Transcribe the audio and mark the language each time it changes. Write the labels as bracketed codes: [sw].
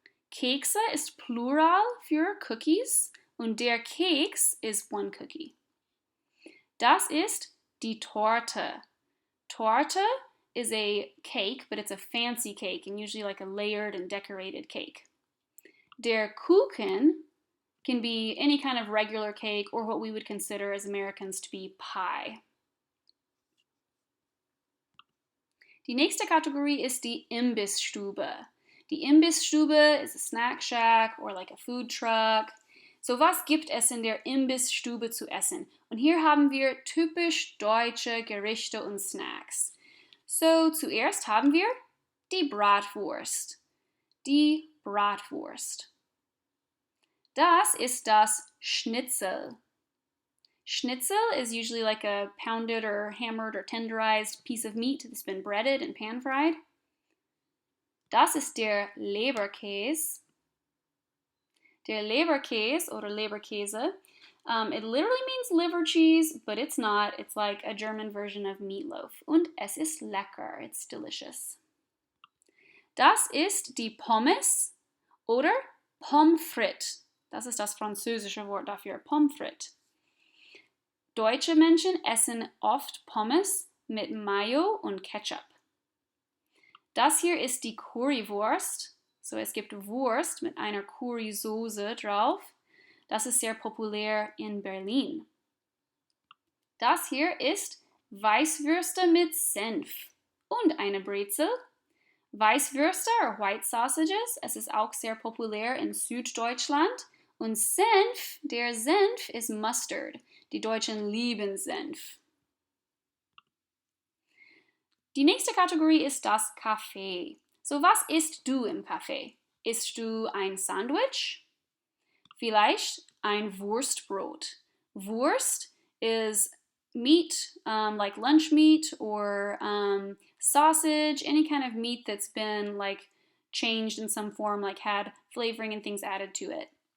[de] Kekse ist Plural für Cookies und der Keks [en] is one cookie. [de] Das ist die Torte. [en] Torte is a cake, but it's a fancy cake and usually like a layered and decorated cake. Der Kuchen can be any kind of regular cake or what we would consider as Americans to be pie. [de] Die nächste Kategorie ist die Imbissstube. [en] Die Imbissstube is a snack shack or like a food truck. [de] So, was gibt es in der Imbissstube zu essen? Und hier haben wir typisch deutsche Gerichte und Snacks. So, zuerst haben wir die Bratwurst. Die Bratwurst. Das ist das Schnitzel. [en] Schnitzel is usually like a pounded or hammered or tenderized piece of meat that's been breaded and pan-fried. [de] Das ist der Leberkäse. Der Leberkäse oder Leberkäse. [en] It literally means liver cheese, but it's not. It's like a German version of meatloaf. [de] Und es ist lecker. [en] It's delicious. [de] Das ist die Pommes oder Pommes frites. Das ist das französische Wort dafür, Pommes frites. Deutsche Menschen essen oft Pommes mit Mayo und Ketchup. Das hier ist die Currywurst. So, es gibt Wurst mit einer Currysoße drauf. Das ist sehr populär in Berlin. Das hier ist Weißwürste mit Senf und eine Brezel. Weißwürste oder White Sausages, es ist auch sehr populär in Süddeutschland. Und Senf, der Senf ist Mustard. Die Deutschen lieben Senf. Die nächste Kategorie ist das Café. So, was isst du im Café? Isst du ein Sandwich? Vielleicht ein Wurstbrot. [en] Wurst is meat, like lunch meat or sausage, any kind of meat that's been like changed in some form, like had flavoring and things added to it.